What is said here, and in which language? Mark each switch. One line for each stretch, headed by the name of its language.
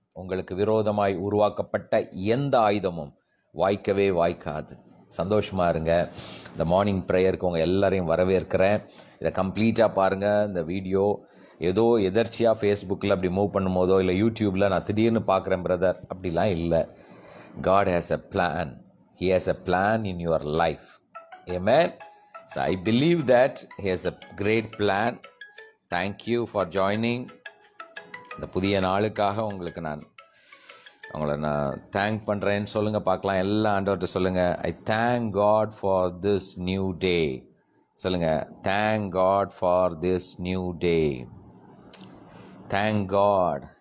Tamil: உங்களுக்கு விரோதமாய் உருவாக்கப்பட்ட எந்த ஆயுதமும் வாய்க்கவே வாய்க்காது. சந்தோஷமாக இருங்க. இந்த மார்னிங் ப்ரேயருக்கு உங்கள் எல்லாரையும் வரவேற்கிறேன். இதை கம்ப்ளீட்டாக பாருங்கள். இந்த வீடியோ ஏதோ எதர்ச்சியாக ஃபேஸ்புக்கில் அப்படி மூவ் பண்ணும்போதோ இல்லை யூடியூப்பில் நான் திடீர்னு பார்க்குறேன் பிரதர், அப்படிலாம் இல்லை.
English: God has a plan. He has a plan in your life. Amen. So I believe that He has a great plan. Thank you for joining.
Tamil: இந்த புதிய நாளுக்காக உங்களை நான் தேங்க் பண்ணுறேன்னு சொல்லுங்கள் பார்க்கலாம். எல்லாம் ஆண்டவர்கிட்ட சொல்லுங்கள்,
English: I thank God for this new day.
Tamil: சொல்லுங்கள்,
English: Thank God for this new day. Thank God.